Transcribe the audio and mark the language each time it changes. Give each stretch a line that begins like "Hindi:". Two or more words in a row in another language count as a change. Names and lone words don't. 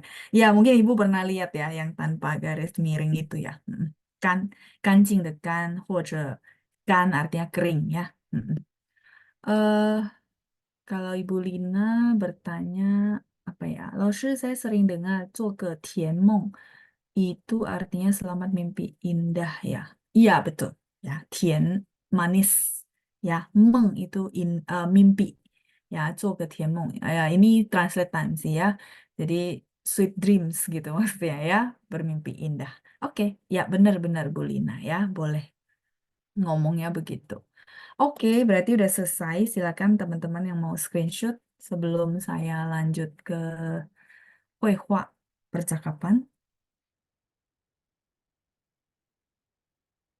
Indonesian: Ya, mungkin Ibu pernah lihat ya yang tanpa garis miring itu ya. Kan, kancing dekan, 或者 kan artinya kering ya. Eh, Kalau Ibu Lina bertanya apa ya? Laoshi saya sering dengar
Chinese: 做个甜梦
Indonesian: itu artinya selamat mimpi indah ya. Iya betul ya. Tian manis ya. Meng itu mimpi ya.
Chinese: 做个甜梦
Indonesian: ya. Ini translatean sih ya. Jadi
English: sweet dreams
Indonesian: gitu maksudnya ya. Bermimpi indah. Oke ya benar-benar Bu Lina ya. Boleh ngomongnya begitu. Oke, berarti udah selesai. Silakan teman-teman yang mau screenshot sebelum saya lanjut ke Huehua percakapan.